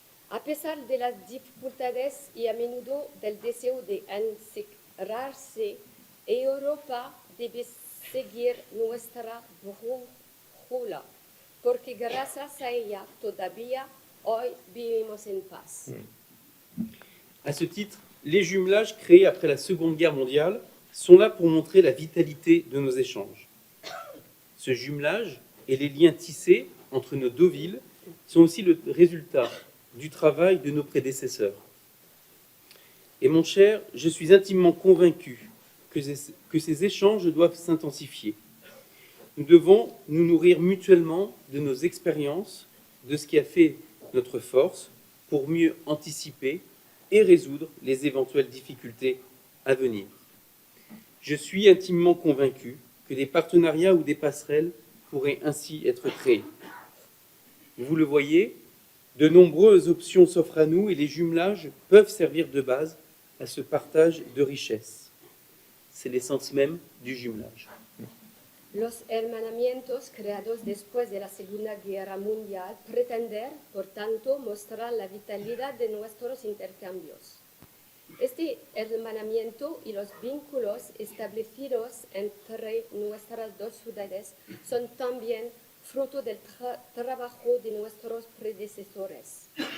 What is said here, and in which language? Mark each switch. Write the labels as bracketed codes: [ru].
[es] A pesar de las dificultades y a menudo del deseo de encerrarse, Europa debe seguir nuestra brújula, porque gracias a ella todavía hoy vivimos en paz. [fr] À ce titre, les jumelages créés après la Seconde Guerre mondiale sont là pour montrer la vitalité de nos échanges. Ce jumelage et les liens tissés entre nos deux villes sont aussi le résultat du travail de nos prédécesseurs. Et mon cher, je suis intimement convaincu que ces échanges doivent s'intensifier. Nous devons nous nourrir mutuellement de nos expériences, de ce qui a fait notre force, pour mieux anticiper et résoudre les éventuelles difficultés à venir. Je suis intimement convaincu que des partenariats ou des passerelles pourraient ainsi être créés. Vous le voyez, de nombreuses options s'offrent à nous et les jumelages peuvent servir de base à ce partage de richesses. C'est l'essence même du jumelage. [es] Los hermanamientos creados después de la Segunda Guerra Mundial pretenden, por tanto, mostrar la vitalidad de nuestros intercambios. Este hermanamiento y los vínculos establecidos entre nuestras dos ciudades son también fruto del trabajo de nuestros predecesores.